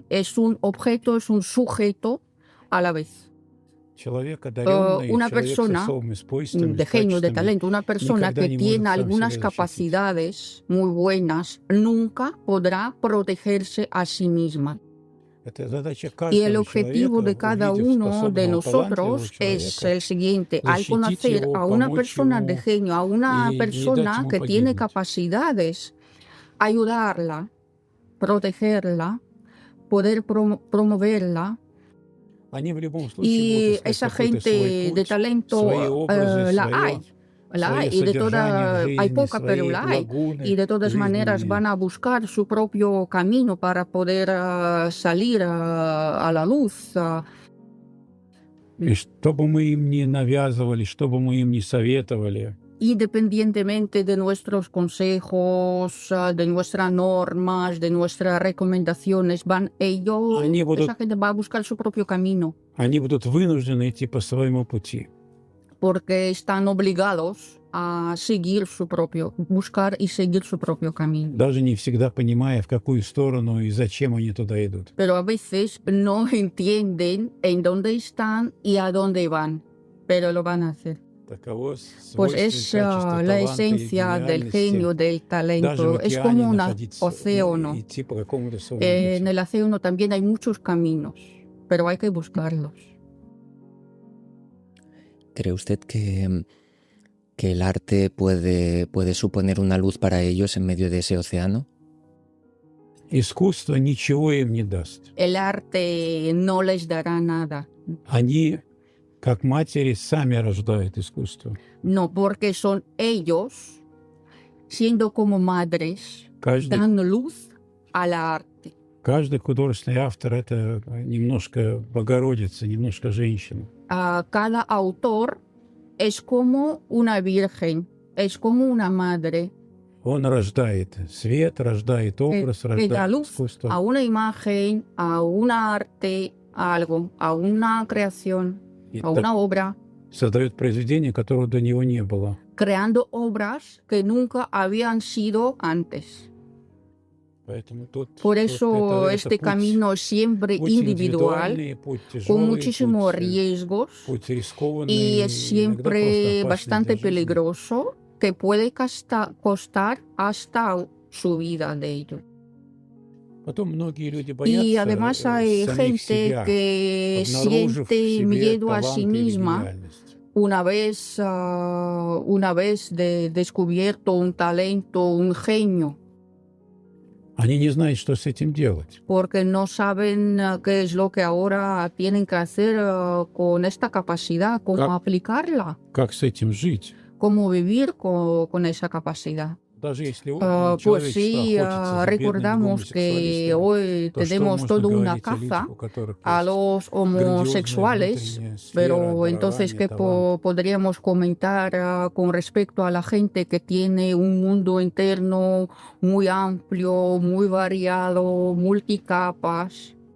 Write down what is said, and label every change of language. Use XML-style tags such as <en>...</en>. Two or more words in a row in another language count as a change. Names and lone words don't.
<es>Es un objeto, es un sujeto a la vez.</es> <ru>Человек одаренный,</ru> <es>Una</es> <ru>человек с</ru> <es>persona</es> <ru>особыми свойствами,</ru> <es>De genio, de</es> <ru>качествами,</ru> <es>talento, una persona</es> <ru>никогда</ru> <es>que</es> <ru>не</ru> <es>tiene</es> <ru>может сам</ru> <es>algunas</es> <ru>себя защитить.</ru> <es>capacidades muy buenas, nunca podrá protegerse a sí misma.</es> <ru>Это задача</ru> <es>Y el</es> <ru>каждого</ru> <es>objetivo de</es> <ru>человека,</ru> <es>cada</es> <ru>увидев</ru> <es>uno de</es> <ru>способного,</ru> <es>nosotros</es> <ru>талантливого</ru> <es>es</es> <ru>человека,</ru> <es>el siguiente: al</es> <ru>защитить</ru> <es>conocer</es> <ru>его,</ru> <es>a una</es> <ru>помочь</ru> <es>persona de</es> <ru>ему</ru> <es>genio, a una y</es> <ru>не дать</ru> <es>persona</es> <ru>ему</ru> <es>que tiene</es> <ru>погибнуть.</ru> <es>capacidades, ayudarla, protegerla, poder promoverla.</es> <ru>Они в любом случае</ru> <es>Y</es> <ru>будут искать</ru> <es>esa</es> <ru>какой-то</ru> <es>gente</es> <ru>свой</ru> <es>de</es> <ru>путь,</ru> <es>talento</es> <ru>свои образы,</ru> <es>la</es> <ru>свое,</ru> <es>hay. La</es> <ru>свое</ru> <es>hay, y de</es> <ru>содержание</ru> <es>toda,</es> <ru>в</ru> <es>hay</es> <ru>жизни,</ru> <es>poca, pero</es> <ru>свои</ru> <es>la hay.</es> <ru>лагуны</ru> <es>Y de todas maneras</es> <ru>жизненные.</ru> <es>van a buscar su propio camino para poder salir a la luz.</es> <ru>И что бы мы им ни навязывали, что бы мы им ни советовали,</ru> <es>Independientemente de nuestros consejos, de nuestras normas, de nuestras recomendaciones, esa gente va a buscar su propio camino,</es> <ru>они будут вынуждены идти по своему пути.</ru> <es>porque están obligados a buscar y seguir su propio camino.</es> <ru>Даже не всегда понимая, в какую сторону и зачем они туда идут.</ru> <es>Pero a veces no entienden en dónde están y a dónde van, pero lo van a hacer.</es> <ru>Таково</ru> <es>Pues</es> <ru>свойство и</ru> <es>es</es> <ru>качество</ru> <es>la</es> <ru>таланта и</ru> <es>esencia del</es> <ru>гениальности.</ru> <es>genio, del</es> <ru>Даже в</ru> <es>talento. Es</es> <ru>океане</ru> <es>como un</es> <ru>находиться,</ru> <es>océano.</es> <ru>идти по какому-то своему</ru> <es>En</es> <ru>пути.</ru> <es>el océano también hay muchos caminos, pero hay que buscarlos. ¿Cree usted que el arte puede suponer una luz para ellos en medio de ese océano?</es> <ru>Искусство ничего им не даст.</ru> <es>El arte no les dará nada.</es> <ru>Они, как матери, сами рождают искусство.</ru> <es>No, porque son ellos, siendo como madres,</es> <ru>Каждый,</ru> <es>dan luz al arte.</es> <ru>каждый художественный автор – это немножко Богородица, немножко женщина.</ru> <es>Cada autor es como una virgen, es como una madre.</es> <ru>Он рождает свет, рождает образ,</ru> <es>Que da</es> <ru>рождает</ru> <es>luz</es> <ru>искусство.</ru> <es>a una imagen, a un arte, a algo, a una creación,</es> <ru>И</ru> <es>a</es> <ru>так</ru> <es>una obra,</es> <ru>создает произведение, которого до него не было.</ru> <es>creando obras que nunca habían sido antes.</es> <ru>Поэтому тут</ru> <es>Por</es> <ru>вот</ru> <es>eso</es> <ru>это</ru> <es>este</es> <ru>путь,</ru> <es>camino siempre</es> <ru>путь</ru> <es>individual,</es> <ru>индивидуальный, путь</ru> <es>con</es> <ru>тяжелый,</ru> <es>muchísimos</es> <ru>путь,</ru> <es>riesgos,</es> <ru>путь рискованный,</ru> <es>y es</es> <ru>иногда</ru> <es>siempre</es> <ru>просто опасный</ru> <es>bastante</es> <ru>для жизни.</ru> <es>peligroso, que puede costar hasta su vida de ello.</es> <ru>Потом многие люди</ru> <es>Y</es> <ru>боятся</ru> <es>además hay</es> <ru>самих</ru> <es>gente</es> <ru>себя,</ru> <es>que</es> <ru>обнаружив в</ru> <es>siente</es> <ru>себе</ru> <es>miedo a</es> <ru>талант</ru> <es>sí</es> <ru>или</ru> <es>misma</es> <ru>гениальность.</ru> <es>una vez descubierto un talento, un genio,</es> <ru>Они не знают, что с этим делать.</ru> <es>porque no saben qué es lo que ahora tienen que hacer con esta capacidad, cómo aplicarla,</es> <ru>Как с этим жить?</ru> <es>cómo vivir con esa capacidad.</es> <ru>Даже если</ru> <es>Pues sí, recordamos que hoy tenemos toda una caza a los homosexuales, pero entonces, ¿qué podríamos comentar con respecto a la gente que tiene un mundo interno muy amplio, muy variado, multicapas?</es>